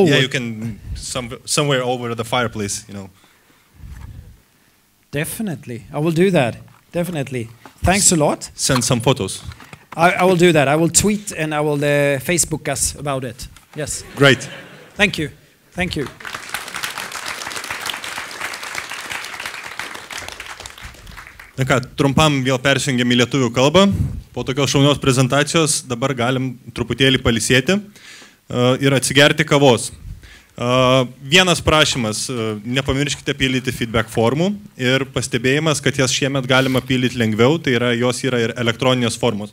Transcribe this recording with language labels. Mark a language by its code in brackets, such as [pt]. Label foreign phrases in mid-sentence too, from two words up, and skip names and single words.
[en] Yeah, you can somewhere over the fireplace, you know. Definitely, I will do that. Definitely. Thanks a lot. Send some photos. I will do that. I will tweet and I will Facebook us about it. Yes. Great. Thank you. Thank you. [lt] Na ką, trumpam vėl persijungiam į lietuvių kalbą. Po tokios šaunios prezentacijos dabar galim truputėlį palisėti ir atsigerti kavos. Vienas prašymas, nepamirškite pildyti feedback formų ir pastebėjimas, kad jas šiemet galima pildyti lengviau, tai yra jos yra ir elektroninės formos.